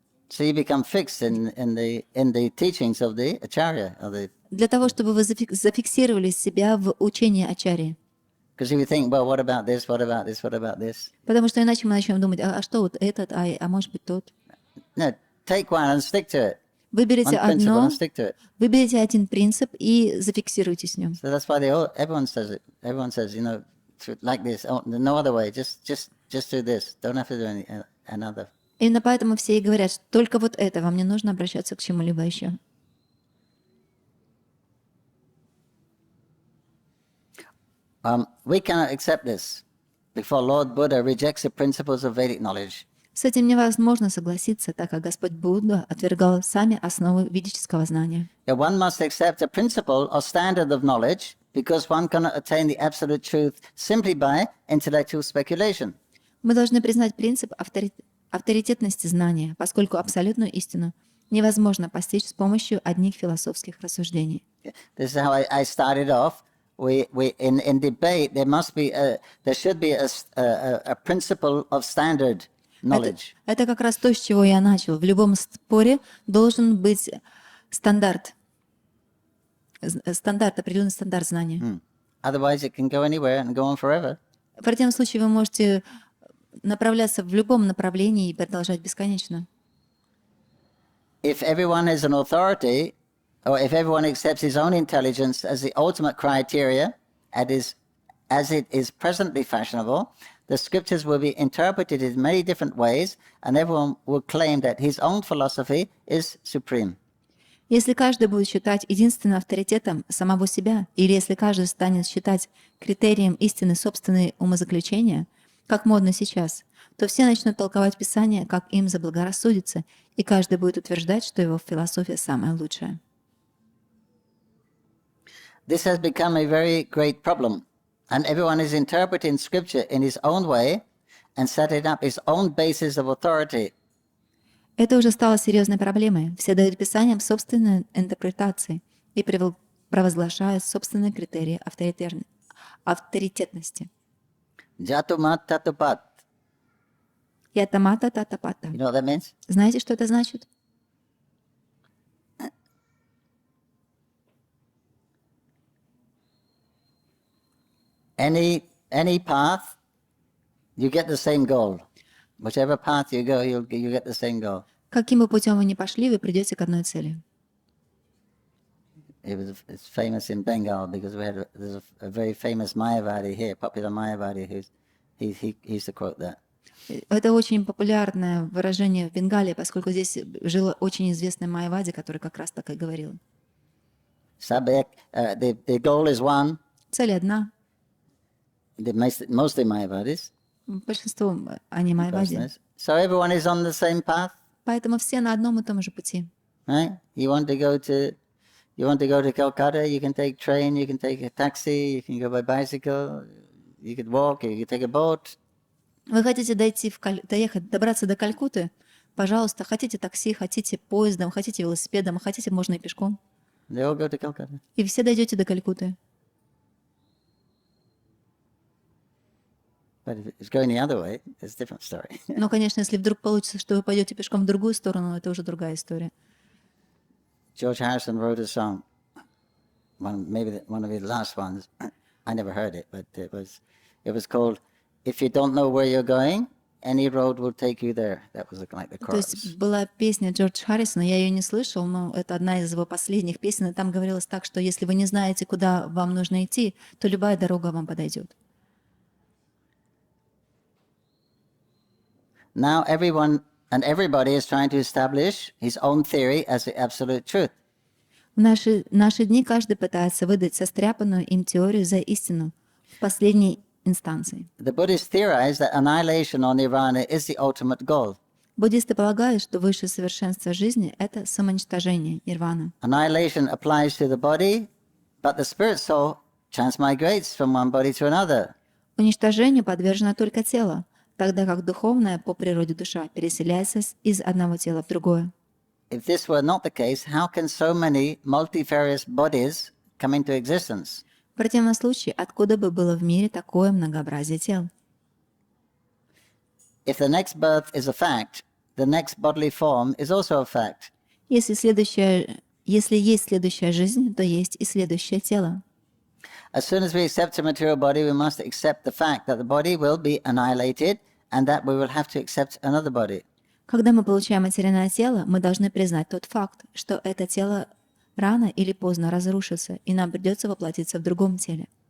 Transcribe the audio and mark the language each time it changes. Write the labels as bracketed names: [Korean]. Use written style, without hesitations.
[English] So you become fixed in the teachings of the acharya, of the. [Russian] Для того, чтобы вы зафиксировали себя в учении ачарьи. [English] Because if you think, well, what about this? What about this? What about this? [Russian] Потому что иначе мы начнем думать, а что вот этот, а может быть тот. [English] No, take one and stick to it. [Russian] Выберите [English] One principle [Russian] одно, [English] and stick to it. [Russian] выберите один принцип и зафиксируйтесь в нем. [English] So that's why everyone says it. Everyone says, you know, like this. Oh, no other way. Just do this. Don't have to do another. [Russian] Именно поэтому все и говорят, что только вот это, вам не нужно обращаться к чему-либо еще. [English] We cannot accept this before Lord Buddha rejects the principles of Vedic knowledge. [Russian] С этим невозможно согласиться, так как Господь Будда отвергал сами основы ведического знания. [English] One must accept a principle or standard of knowledge because one cannot attain the absolute truth simply by intellectual speculation. [Russian] Мы должны признать принцип авторитетности знания, поскольку абсолютную истину невозможно постичь с помощью одних философских рассуждений. [English] This is how I started off. In debate there should be a principle of standard knowledge. [Russian] Это как раз то, с чего я начал. В любом споре должен быть стандарт, определенный стандарт знания. [English] Otherwise it can go anywhere and go on forever. [Russian] В противном случае вы можете направляться в любом направлении и продолжать бесконечно. [English] If everyone is an authority, or if everyone accepts his own intelligence as the ultimate criteria, as it is presently fashionable, the scriptures will be interpreted in many different ways, and everyone will claim that his own philosophy is supreme. [Russian] Если каждый будет считать единственным авторитетом самого себя, или если каждый станет считать критерием истины собственные умозаключения, как модно сейчас, то все начнут толковать Писание, как им заблагорассудится, и каждый будет утверждать, что его философия самая лучшая. [English] This has become a very great problem, and everyone is interpreting scripture in his own way and setting up his own basis of authority. [Russian] Это уже стало серьезной проблемой. Все дают Писаниям собственные интерпретации и провозглашают собственные критерии авторитетности. [Bangla] Jatumat tatupat. Ятамата татапата. [English] You know what that means? [Russian] Знаете, что это значит? [English] Any path, you get the same goal. Whichever path you go, you get the same goal. [Russian] Каким бы путем вы ни пошли, вы придете к одной цели. [English] It's famous in Bengal because there's a very famous Mayavadi here, popular Mayavadi, he used to quote that. [Russian] Это очень популярное выражение в Бенгалии, поскольку здесь жил очень известный Майявади, который как раз так и говорил. [English] The goal is one. [Russian] Цель одна. [English] Mostly Mayavadis. [Russian] Большинство они Майявади. [English] So everyone is on the same path. [Russian] Поэтому все на одном и том же пути. [English] Right? You want to go to Calcutta, you can take train, you can take a taxi, you can go by bicycle, you can walk, you can take a boat. [Russian] Вы хотите добраться до Калькутты? Пожалуйста, хотите такси, хотите поездом, хотите велосипедом, хотите можно и пешком. [English] They all go to Calcutta. [Russian] И все дойдете до Калькутты. [English] But if it's going the other way, it's a different story. [Russian] Но, конечно, если вдруг получится, что вы пойдете пешком в другую сторону, это уже другая история. [English] George Harrison wrote a song, maybe one of his last ones. I never heard it, but it was called "If You Don't Know Where You're Going, Any Road Will Take You There." That was like the [Russian] То [English] chorus. [Russian] есть была песня Джорджа Харрисона, я ее не слышал, но это одна из его последних песен, и там говорилось так, что если вы не знаете, куда вам нужно идти, то любая дорога вам подойдет. [English] Now everyone and everybody is trying to establish his own theory as the absolute truth. [Russian] В наши дни каждый пытается выдать состряпанную им теорию за истину в последней инстанций. [English] The Buddhists theorize that annihilation or nirvana is the ultimate goal. [Russian] Буддисты полагают, что высшее совершенство жизни — это самоуничтожение, нирвана. [English] Annihilation applies to the body, but the spirit soul transmigrates from one body to another. [Russian] Уничтожению подвержено только тело, тогда как духовная по природе душа переселяется из одного тела в другое. [English] If this were not the case, how can so many multifarious bodies come into existence? [Russian] В противном случае, откуда бы было в мире такое многообразие тел? [English] If the next birth is a fact, the next bodily form is also a fact. [Russian] Если есть следующая жизнь, то есть и следующее тело. [English] As soon as we accept a material body, we must accept the fact that the body will be annihilated and that we will have to accept another body. [Russian] Когда мы получаем материальное тело, мы должны признать тот факт, что это тело рано или поздно разрушится, и нам придется воплотиться в другом теле.